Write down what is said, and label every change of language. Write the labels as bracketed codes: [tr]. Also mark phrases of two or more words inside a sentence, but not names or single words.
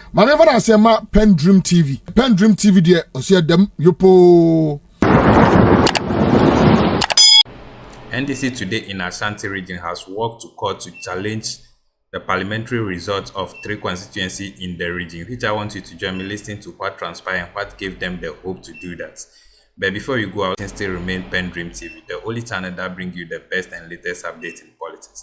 [en] Manever I say ma PENDREAM TV. PENDREAM TV there, osia dem yopo. NDC today in Ashanti region has walked to court to challenge the parliamentary results of 3 constituencies in the region, which I want you to join me listening to what transpired and what gave them the hope to do that. But before you go out, still remain PENDREAM TV, the only channel that brings you the best and latest updates in politics.